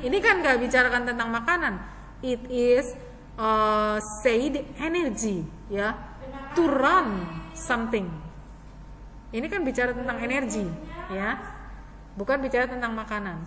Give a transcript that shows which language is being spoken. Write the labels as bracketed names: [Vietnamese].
[Indonesian] Ini kan nggak bicarakan tentang makanan. [English] It is said energy, ya, to run something. [Indonesian] Ini kan bicara tentang energi, ya, bukan bicara tentang makanan.